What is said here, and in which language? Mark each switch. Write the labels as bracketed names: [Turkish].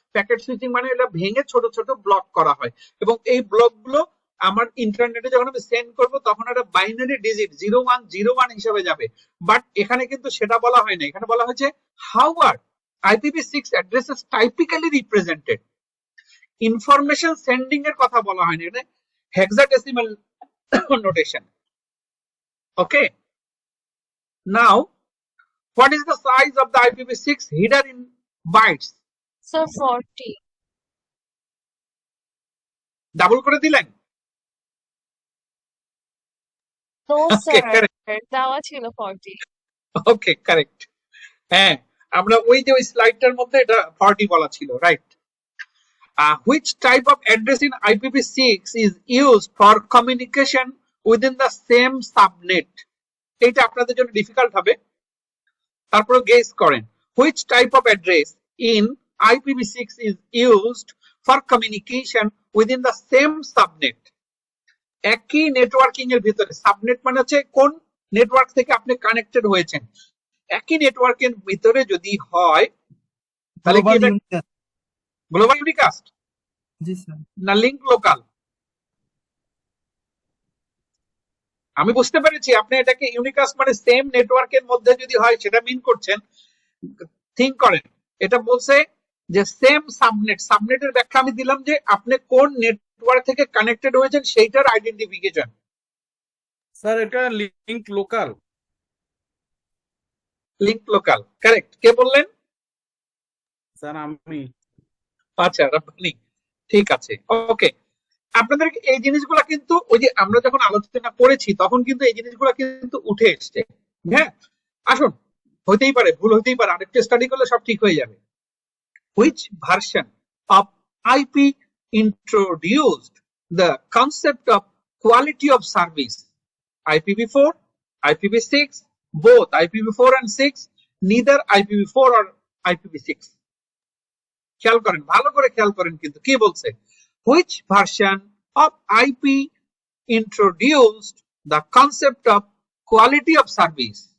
[Bangla] Packet switching মানে এটা ভেঙে ছোট ছোট ব্লক করা হয় এবং এই ব্লকগুলো আমার ইন্টারনেটে যখন আমি সেন্ড করব তখন একটা বাইনারি ডিজিট 0101 হিসেবে যাবে। বাট এখানে কিন্তু সেটা বলা হয় না, এখানে বলা হয়েছে [English] How are IPv6 addresses typically represented. [Bangla] Information sending এর কথা বলা হয়নি, এটা hexadecimal notation. [English] Okay, now what is the size of the IPv6 header in bytes? So 40. [Bangla] Double করে দিলেন? [English] No, Okay, sir. correct. [Bangla] দেওয়া ছিল 40. [English] Okay, correct. [Bangla] হ্যাঁ, আমরা ওই যে ওই স্লাইডটার মধ্যে এটা 40 বলা ছিল, right. [English] Which type of address in IPv6 is used for communication within the same subnet? [Bangla] এটা আপনাদের জন্য ডিফিকাল্ট হবে, তারপরে গেস করেন। [English] Which type of address in IPv6 is used for communication within the same subnet? [Bangla] একই networking এর ভিতরে, subnet মানে হচ্ছে কোন নেটওয়ার্ক থেকে আপনি কানেক্টেড হয়েছেন, একই নেটওয়ার্কের ভিতরে যদি হয় তাহলে কি এটা গ্লোবাল ইউনিকাস্ট জি স্যার। না লিংক লোকাল? আমি বুঝতে পেরেছি আপনি এটাকে ইউনিকাস্ট মানে সেম নেটওয়ার্কের মধ্যে যদি হয় সেটা মিন করছেন। থিঙ্ক করেন, এটা বলছে যে সেম সাবনেটের ব্যাখ্যা আমি দিলাম যে আপনি কোন নেটওয়ার্ক থেকে কানেক্টেড হয়েছেন সেইটার আইডেন্টিফিকেশন। স্যার এটা লিংক লোকাল। কারেক্ট। কে বললেন? স্যার আমি। আচ্ছা, আপনি ঠিক আছে। ওকে, আপনাদের এই জিনিসগুলো কিন্তু ওই যে আমরা যখন আলোচনা করেছি তখন কিন্তু এই জিনিসগুলো কিন্তু উঠে এসছে। হ্যাঁ, আসুন, হতেই পারে ভুল হতেই পারে, আরেকটা স্টাডি করলে সব ঠিক হয়ে যাবে। [English] Which version of IP introduced the concept of quality of service? IPv4, IPv6, both IPv4 and 6, neither IPv4 or IPv6? [Bangla] খেয়াল করেন, ভালো করে খেয়াল করেন কিন্তু কি বলছে। [English] Which version of IP introduced the concept of quality of service?